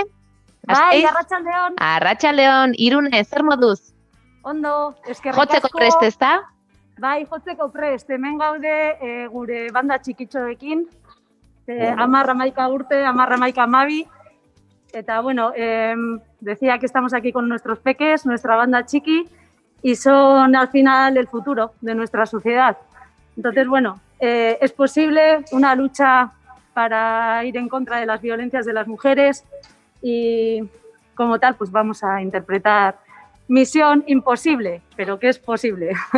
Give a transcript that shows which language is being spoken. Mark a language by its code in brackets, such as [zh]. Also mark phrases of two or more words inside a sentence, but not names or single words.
[eu] Bai, arratsaldeon. Arratsaldeon, Irune, zer moduz? Ondo, eskerrik asko. Jotzeko prest, ezta? Bai, jotzeko prest. Hemen gaude gure banda txikitxoekin. 10-11 urte, 10-12. Eta bueno, [es] decía que estamos aquí con nuestros peques, nuestra banda chiqui, y son al final el futuro de nuestra sociedad. Entonces, bueno, es posible una lucha para ir en contra de las violencias de las mujeres y como tal, pues vamos a interpretar Misión Imposible, pero que es posible.